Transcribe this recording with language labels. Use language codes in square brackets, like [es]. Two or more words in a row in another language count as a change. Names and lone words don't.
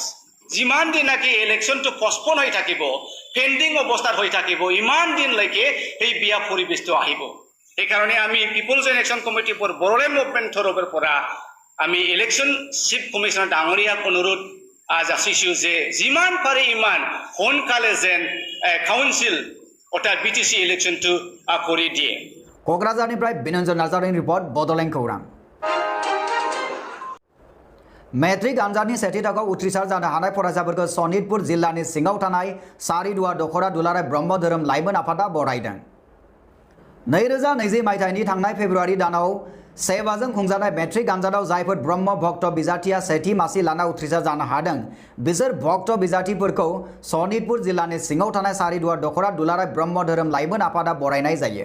[as] যিমান দিন নাকি ইলেকশ্যনটো পষ্টপন হৈ থাকিব, পেণ্ডিং অৱস্থাত হৈ থাকিব, ইমান দিনলৈকে সেই বিয়া পৰিৱেশটো আহিব। সেইকাৰণে আমি পিপল জইণ্ট একশ্যন কমিটি ফৰ বড়োলেণ্ড মুভমেণ্ট তৰফৰ পৰা আমি [en] Election Chief Commissioner [as] ডাঙৰীয়াক অনুৰোধ যাচিছোঁ যে যিমান পাৰে ইমান সোনকালে যেন কাউন্সিল অৰ্থাৎ BTC ইলেকশ্যনটো কৰি দিয়ে। [brx] क'क्राझारनिफ्राय बिनन्जन नार्जारिनि रिपर्ट बड'लेण्ड खौरां। मेट्रिक आनजादनि सेथि थाखोआव उथ्रिसार जानो हानाय फरायसाफोरखौ सनितपुर जिल्लानि सिङाव थानाय सारिदुवार दख'रा दुलाराय ब्रह्म धोरोम लाइमोन आफादा बरायदों। 2020 मायथाइनि थांनाय फेब्रुवारि दानाव सेवाजों खुंजानाय मेट्रिक आनजादाव जायफोर ब्रह्म भक्त बिजाथिया सेथि मासि लाना उथ्रिसार जानो हादों बिसोर भक्त बिजाथिफोरखौ सनितपुर जिल्लानि सिङाव थानाय सारिदुवार दखरा दुलाराय ब्रह्म धोरोम लाइमोन आफादा बरायनाय जायो।